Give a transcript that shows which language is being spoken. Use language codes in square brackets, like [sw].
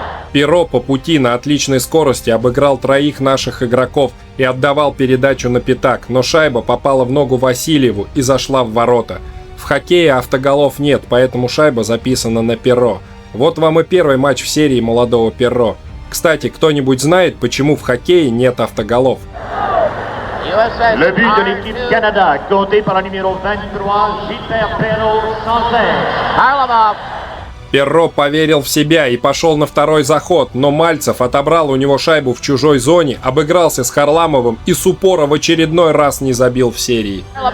[ru] Перро по пути на отличной скорости обыграл троих наших игроков и отдавал передачу на пятак, но шайба попала в ногу Васильеву и зашла в ворота. В хоккее автоголов нет, поэтому шайба записана на перо. Вот вам и первый матч в серии молодого Перро. Кстати, кто-нибудь знает, почему в хоккее нет автоголов? [fr] Le but de l'équipe Canada, compté par le numéro 23, Gilbert Perrault-Sancerre. [ru] Перро поверил в себя и пошел на второй заход, но Мальцев отобрал у него шайбу в чужой зоне, обыгрался с Харламовым и с упора в очередной раз не забил в серии.